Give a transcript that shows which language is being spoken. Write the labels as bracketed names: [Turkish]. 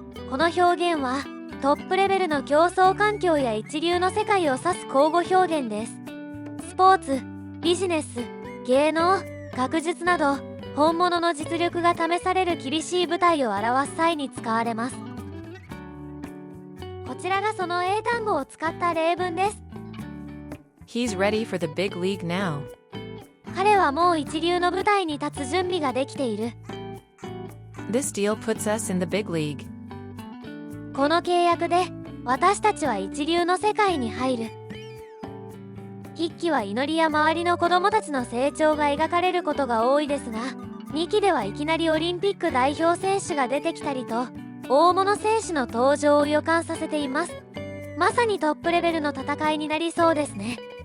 [Japanese] この表現はトップレベルの競争環境や一流の世界を指す交互表現です。スポーツ、ビジネス、芸能、学術など本物の実力が試される厳しい舞台を表す際に使われます。こちらがその英単語を使った例文です。 [English] He's ready for the big league now. [Japanese] 彼はもう一流の舞台に立つ準備ができている。 [English] This deal puts us in the big league. [Japanese] この契約で私たちは一流の世界に入る。 1期は祈りや周りの子供たちの成長が描かれることが多いですが、2期ではいきなりオリンピック代表選手が出てきたりと大物選手の登場を予感させています。まさにトップレベルの戦いになりそうですね。